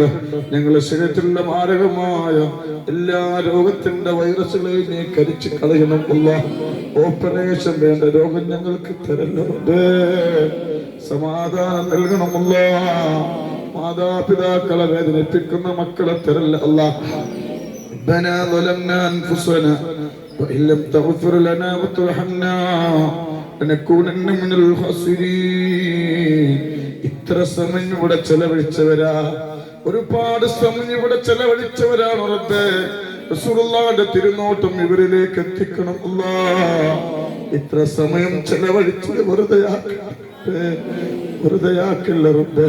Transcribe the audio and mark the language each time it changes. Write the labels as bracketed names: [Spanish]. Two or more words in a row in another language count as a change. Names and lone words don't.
[Malayalam] ഞങ്ങളെ ശരീരത്തിലുള്ള മാരകമായ എല്ലാ രോഗത്തിന്റെ വൈറസുകളെയും നീ കരിച്ചു കളയണം അല്ലാ. ഓപ്പറേഷൻ വേണ്ട രോഗം ഞങ്ങൾക്ക് തരുന്നുണ്ട്. സമാധാനം നൽകണമല്ലോ. മാതാപിതാക്കളെ വേദനിപ്പിക്കുന്ന മക്കളെ തരല്ല അല്ലാ. [Arabic] ربنا ظلمنا أنفسنا وإن لم تغفر لنا وترحمنا لنكونن من الخاسرين. [Malayalam] ഇത്ര സമയം ഇവിടെ ചെലവഴിച്ചവരാ, ഒരുപാട് സമയം ഇവിടെ ചെലവഴിച്ചവരാണ് റബ്ബേ. റസൂലുള്ളാഹിന്റെ തിരുനോട്ടം ഇവരിലേക്ക് എത്തിക്കണം അല്ലാഹ്. ഇത്ര സമയം ചെലവഴിച്ചത് വെറുതെയാക്കില്ല റബ്ബേ.